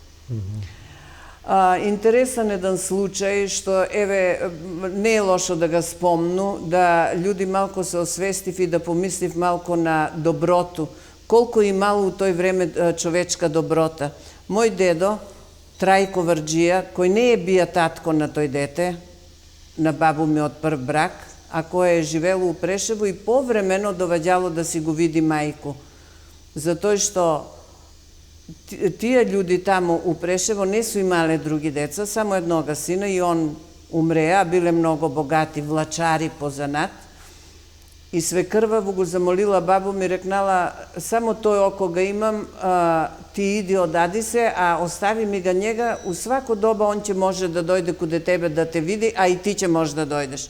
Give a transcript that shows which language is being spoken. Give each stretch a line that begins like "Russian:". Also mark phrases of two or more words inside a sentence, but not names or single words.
Serbian: Interesan jedan slučaj što, ne je lošo da ga spomnu, da ljudi malko se osvestiv i da pomisliv malko na dobrotu, koliko je malo u toj vreme čovečka dobrota. Moj dedo, Trajko Vrđija, koji ne je bija tatko na toj dete, na babu mi od prv brak, a koje je živelo u Preševu i povremeno dovađalo da si go vidi majku. Zato što
Macedonian: тие људи таму у Прешево не су имале други деца, само еднога сина и он умреа, биле многу богати влачари по занат. И свекрваво го замолила бабу ми, рекнала, само тој око га имам, ти иди одади се, а остави ми га njega, у свако доба он ќе може да дојде куде тебе да те види, а и ти ќе може да дојдеш.